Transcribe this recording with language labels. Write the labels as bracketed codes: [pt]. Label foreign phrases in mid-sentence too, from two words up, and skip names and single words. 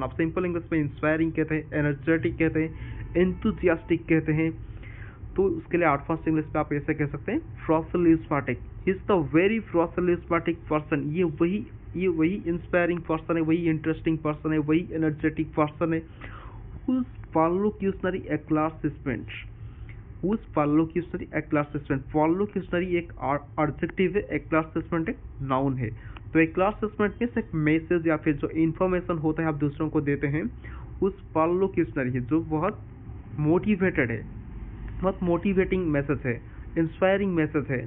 [hi] आप [en] simple English [hi] में इंस्पायरिंग कहते हैं, एनर्जेटिक कहते हैं, एंथुजियास्टिक कहते हैं। तो उसके लिए [en] advance English [hi] में आप ऐसे कह सकते हैं प्रोसेल्यूस्मेटिक। [en] He is the very proselusmatic person. [hi] ये वही [en] inspiring person [hi] है, वही [en] interesting person [hi] है, वही [en] energetic person [hi] है। [en] Whose perlocutionary eclaircissement, whose perlocutionary eclaircissement, perlocutionary [hi] एक एडजेक्टिव है, [en] eclaircissement [hi] एक नाउन है। तो eclaircissement में एक मैसेज या फिर जो इन्फॉर्मेशन होता है आप दूसरों को देते हैं, उस perlocutionary है जो बहुत मोटिवेटेड है, बहुत [en] motivating message [hi] है, [en] inspiring message [hi] है।